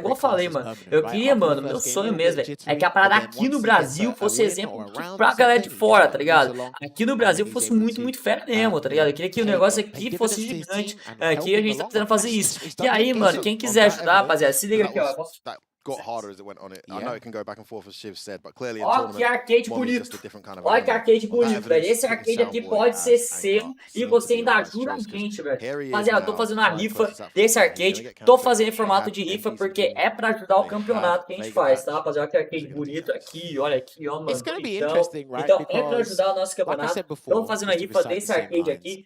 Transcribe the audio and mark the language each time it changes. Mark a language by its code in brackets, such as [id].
[pt] Igual eu falei, mano, eu queria, mano, meu sonho mesmo, velho, é que a parada aqui no Brasil fosse exemplo pra galera de fora, tá ligado? Aqui no Brasil fosse muito fera mesmo, tá ligado? Eu queria que o negócio aqui fosse gigante, aqui a gente tá precisando fazer isso. E aí, mano, quem quiser ajudar, rapaziada, se liga aqui, ó. [en] Got harder as it went on it. I know it can go back and forth as Shiv said, but clearly in [pt] Olha que arcade bonito. Olha que arcade bonito, velho. Esse arcade aqui pode ser seu e você ainda ajuda a gente, velho. Rapaziada, eu tô fazendo a rifa desse arcade. Tô fazendo em formato de rifa porque é pra ajudar o campeonato que a gente faz, tá, rapaziada? Olha que arcade bonito aqui, olha aqui, ó, mano. Então é pra ajudar o nosso campeonato. Tô fazendo a rifa desse arcade aqui.